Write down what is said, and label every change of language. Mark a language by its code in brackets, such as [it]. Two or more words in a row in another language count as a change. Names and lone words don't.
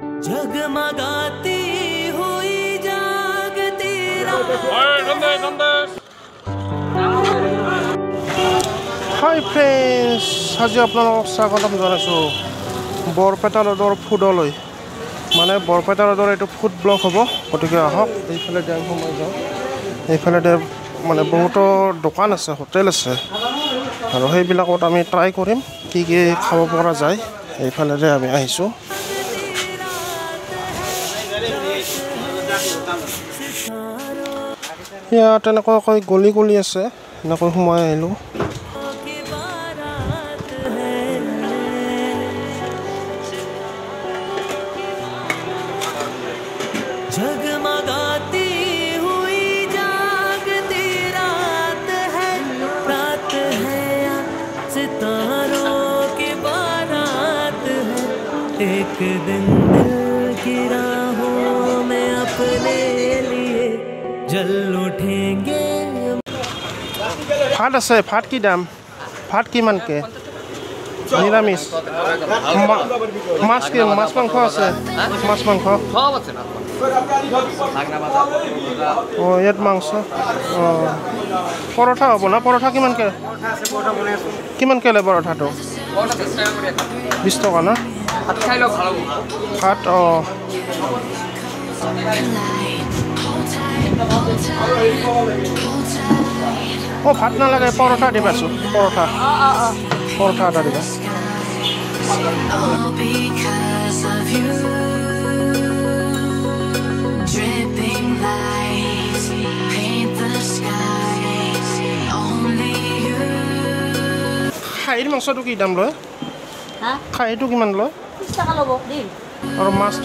[hi] जगमगाती हुई जागती [en] hi friends [as] আজি আপোনালোকক স্বাগতম জনাইছোঁ বৰপেটা ৰোডৰ ফুডলৈ মানে বৰপেটা ৰোডৰ এইটো ফুড ব্লক হ'ব গতিকে আহক এইফালে যাম সময় যাওঁ এইফালে মানে বহুতো দোকান আছে হোটেল আছে আৰু সেইবিলাকত আমি ট্ৰাই কৰিম কি কি খাব পৰা যায় এইফালে আমি আহিছোঁ ইয়াত তেনেকৈ গলি গলি আছে এনেকৈ সোমাই আহিলোঁ [hi] जगमगाती हुई जागती रात है या सितारों की बारात है एक दिन दिल की राहों में अपने लिए जल उठेंगे [as] भात আছে ভাত কি দাম ভাত কিমানকে নিৰামিষ মাছ কি মাছ মাংস আছে মাছ মাংস সব আছে না Oh, ইয়াত মাংস পৰঠা হ'ব না পৰঠা কিমানকে কিমানকে লয় পৰঠাটো 20 টকা না ভাত খাইলেও ভালো ভাত ভাত নালাগে পৰঠা দিবাচোন পৰঠা পৰঠা এটা দিবা [en] Dripping lights paint the skies. Only you. [as] খাহীৰ মাংসটো কি দাম লয় হা খাহীটো কিমান লয় 30 টাকা ল'ব দিন আৰু মাছটো